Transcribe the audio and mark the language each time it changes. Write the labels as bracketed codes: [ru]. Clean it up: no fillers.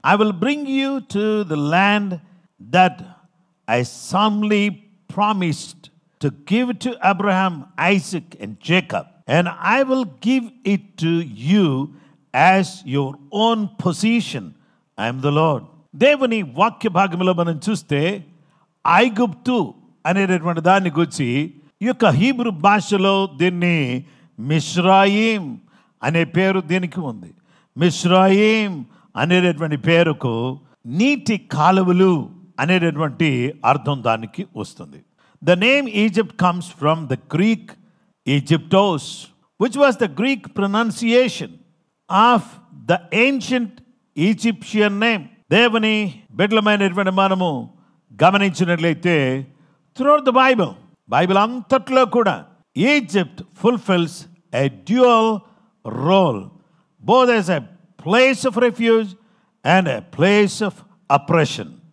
[en] I will bring you to the land that I solemnly promised to give to Abraham, Isaac and Jacob, and I will give it to you as your own possession. I am the Lord. [te] దేవుని వాక్య భాగంలో మనం చూస్తే ఐగుప్తు అనేటటువంటి దాన్ని గురించి ఈ యొక్క హీబ్రూ భాషలో దీన్ని మిశ్రాయిం అనే పేరు దీనికి ఉంది. మిశ్రాయిం అనేటటువంటి పేరుకు నీటి కాలువలు అనేటటువంటి అర్థం దానికి వస్తుంది. [en] The name Egypt comes from the Greek Egyptos, which was the Greek pronunciation of the ancient Egyptian name. [te] దేవుని బిడ్డలమైనటువంటి మనము గమనించినట్లయితే [en] throughout the Bible [te] అంతట్లో కూడా [en] Egypt fulfils a dual role, both as a place of refuge and a place of oppression.